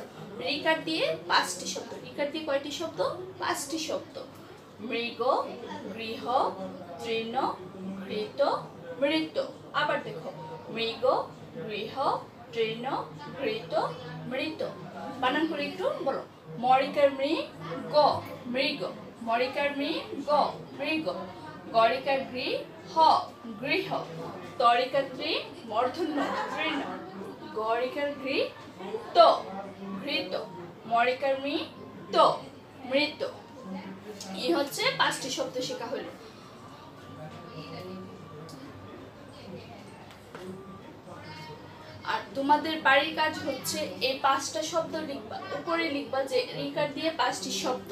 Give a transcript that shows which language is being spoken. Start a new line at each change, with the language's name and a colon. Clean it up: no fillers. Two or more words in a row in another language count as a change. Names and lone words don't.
Bangla: রিকার দিয়ে 5টি শব্দ, রিকার দিয়ে কয়টি শব্দ? 5টি শব্দ। মৃগ, গৃহ, তৃণ, ঘৃত, মৃত। আবার দেখো, মৃগ, গৃহ, তৃণ, ঘৃত, মৃত। বানান করে একটু বলো। মরিকার মৃ গ মৃগ, মরিকার মৃ গ মৃগ, গরিকার গৃ হ গৃহ, তরিকার ত্রি মূর্ধন্য তৃণ, গরিকার গৃ তো ঘৃত, মরিকার মৃ তো মৃত। এই হচ্ছে 5টি শব্দ শেখা হলো। আর তোমাদের বাড়ির কাজ হচ্ছে এই 5টা শব্দ লিখবা, উপরে লিখবা যে রিকার দিয়ে 5টি শব্দ।